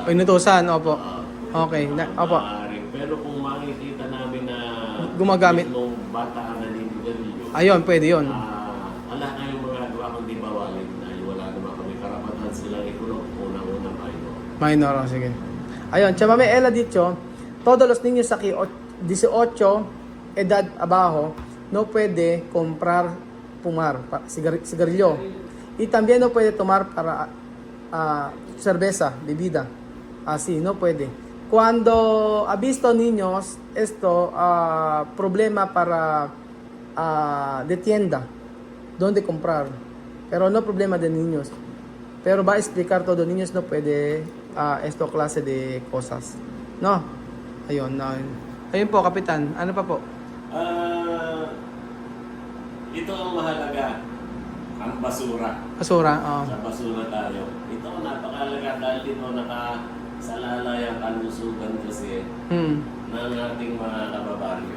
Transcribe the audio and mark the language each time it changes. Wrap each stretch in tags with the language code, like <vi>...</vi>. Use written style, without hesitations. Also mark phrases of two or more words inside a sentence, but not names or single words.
<tl>Inutusan, opo. Okay. Opo. Pero kung makikita namin na Gumagamit. ng bata ang naninigarilyo, Ayun, pwede yun. wala kayong magagawa kundi bawalin dahil wala naman kami karapatan silang ikulong unang-unang Minor, sige.</tl> <es>Ayun, chamame ella dicho, todos los niños aquí 18 edad abajo no puede fumar cigarrillo. Y también no puede tomar para cerveza, bebida. Así, no puede. Cuando ha visto niños, esto, problema para de tienda, donde comprar. Pero no problema de niños. Pero va a explicar todo, niños no puede esto clase de cosas. No?</es> <tl>Ayun, ayun po, Kapitan. Ano pa po? Ito ang mahalaga, ang basura. Basura, Sa basura tayo. Ito ang napakalaga dahil dito nakasalalay ang kalusugan kasi ng ating mga kababaryo.</tl>